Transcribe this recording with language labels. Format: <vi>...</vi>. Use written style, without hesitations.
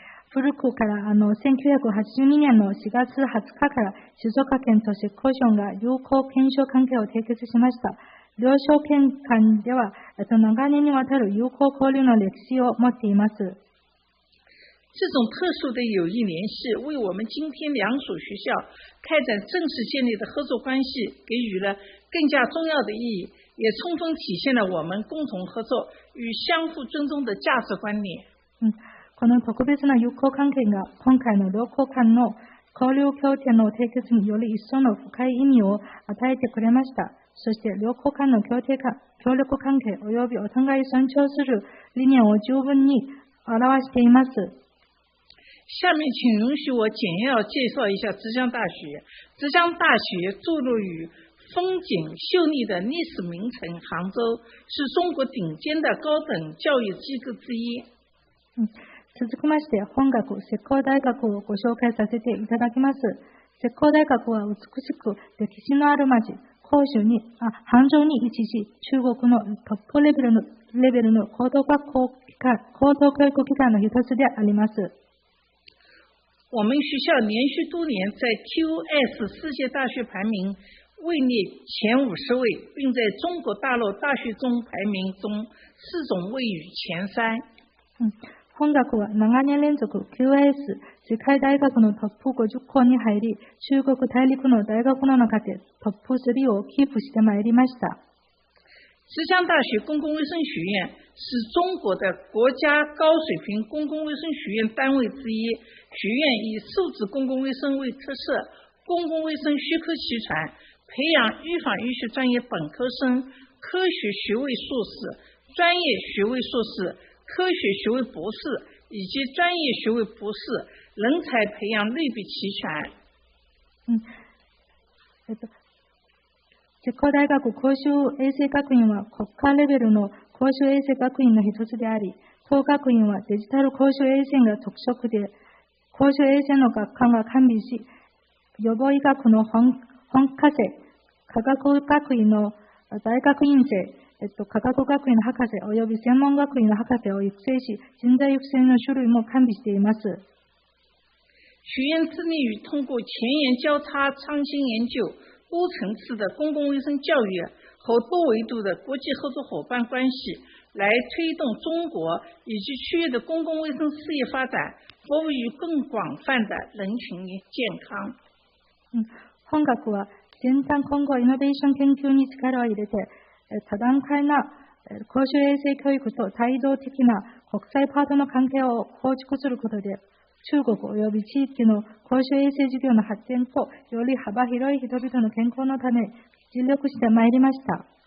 <ja>古くから1982年の4月20日から静岡県と浙江省が友好検証関係を締結しました。両省県間では長年にわたる友好交流の歴史を持っています。</ja> <zh>这种特殊的友谊联系为我们今天两所学校开展正式建立的合作关系给予了更加重要的意义，也充分体现了我们共同合作与相互尊重的价值观念。</zh> <ja>この特別な友好関係が今回の両国間の交流協定の締結により一層の深い意味を与えてくれました。そして両国間の協力関係及びお互い尊重する理念を十分に表しています。</ja> <zh>下面请允许我简要介绍一下浙江大学。浙江大学坐落于风景秀丽的历史名城杭州，是中国顶尖的高等教育机构之一。</zh> <ja>続きまして、本学浙江大学をご紹介させていただきます。浙江大学は美しく歴史のある町、杭州に位置し、中国のトップレベルの高等教育機関の一つであります。</ja> <zh>我们学校连续多年在 QS 世界大学排名位列前50位，并在中国大陆大学中排名中4种位于前3。</zh> <ja>本学は長年連続 QS 世界大学のトップ50校に入り、中国大陸の大学の中でトップ3をキープしてまいりました。</ja> <zh>浙江大学公共卫生学院是中国的国家高水平公共卫生学院单位之一。学院以素质公共卫生为特色，公共卫生学科齐全，培养预防医学专业本科生、科学学位硕士、专业学位硕士、科学学位博士以及专业学位博士，人才培养类比齐全。</zh> <ja>浙江大学公衆衛生学院は国家レベルの公衆衛生学院の一つであり、当学院はデジタル公衆衛生が特色で、公衆衛生の学科が完備し、予防医学の本科生、科学学院の大学院生、科学学院の博士及び専門学院の博士を育成し、人材育成の種類も完備しています。</ja> <zh>学院致力于通过前沿交叉创新研究、多层次的公共卫生教育和多维度的国际合作伙伴关系，来推动中国以及区域的公共卫生事业发展，服务于更广泛的人群健康。</zh> <ja>本学は先端混合イノベーション研究に力を入れて、多段階な公衆衛生教育と帯同的な国際パートの関係を構築することで、中国及び地域の公衆衛生事業の発展とより幅広い人々の健康のため尽力してまいりました。</ja>